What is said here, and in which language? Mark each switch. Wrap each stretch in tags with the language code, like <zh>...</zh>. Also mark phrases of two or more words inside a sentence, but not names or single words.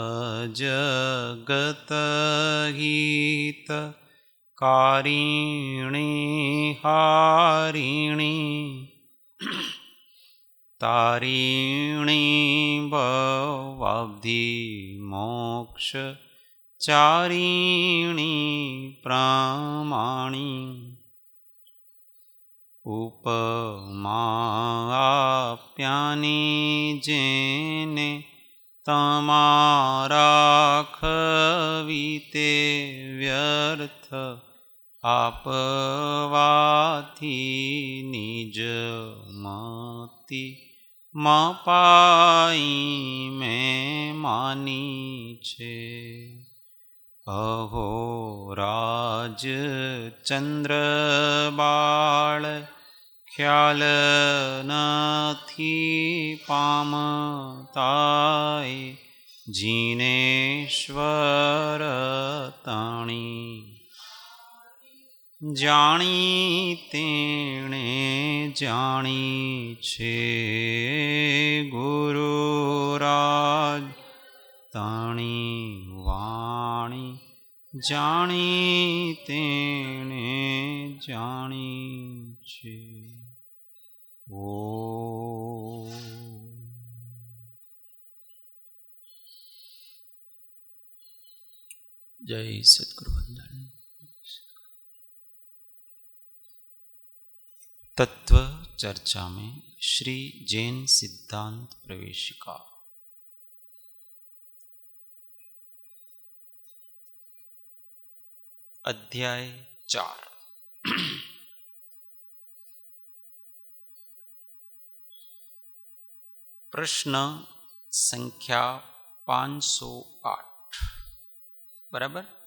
<gu>જગત હિત કારિણી હારિણી તારિણી ભવાબ્ધિ મોક્ષ ચારિણી પ્રમાણી ઉપમાપ્યાનિ જેને તમારા ખવીતે વ્યર્થ આપવાથી નિજ મતિ મપાઈ મેં માની છે અહો રાજ ચંદ્ર બાળ ખ્યાલ નથી પામતાય જિનેશ્વર તાણી જાણી તેણે જાણી છે ગુરુરાજ તાણી વાણી જાણી તેણે જાણી છે। ઓ જય સદ્ગુરુ વંદન।</gu> <hi>तत्व चर्चा में श्री जैन सिद्धांत प्रवेशिका अध्याय 4 प्रश्न संख्या 508 बराबर।</hi>